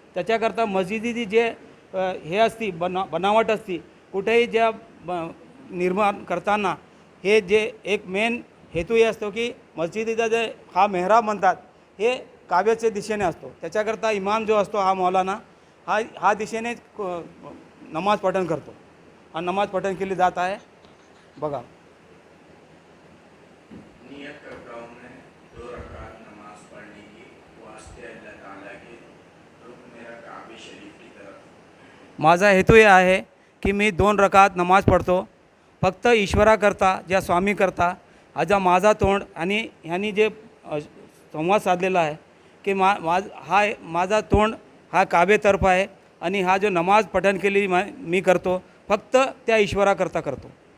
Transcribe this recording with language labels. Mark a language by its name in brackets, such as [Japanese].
[Marathi] त्याच्याकरता मस्जिदी जे हे असती बनावट असती कुठेही ज्या निर्माण करताना हे जे एक मेन हेतू हे असतो की मस्जिदीचा जे हा मेहराब म्हणतात हे काव्याच्या दिशेने असतो. त्याच्याकरता इमाम जो असतो हा मौलाना हा दिशेने नमाज पठण करतो आणि नमाज पठण केली जात आहे. बघा, [Hindi] नियत करता हूँ मैं 2 रकात नमाज पढ़ने की वास्ते अल्लाह ताला के रुख मेरा काबे शरीफ की तरफ. [Marathi] माझा हेतू हे आहे की मी 2 रकात नमाज पढ़तो फक्त ईश्वराकरता, ज्या स्वामी करता. आज माझा तोंड आणि ह्यांनी जे संवाद साधलेला आहे की माझा तोंड हा काबेतर्फ आहे आणि हा जो नमाज पठण केली मी करतो फक्त त्या ईश्वराकरता करतो.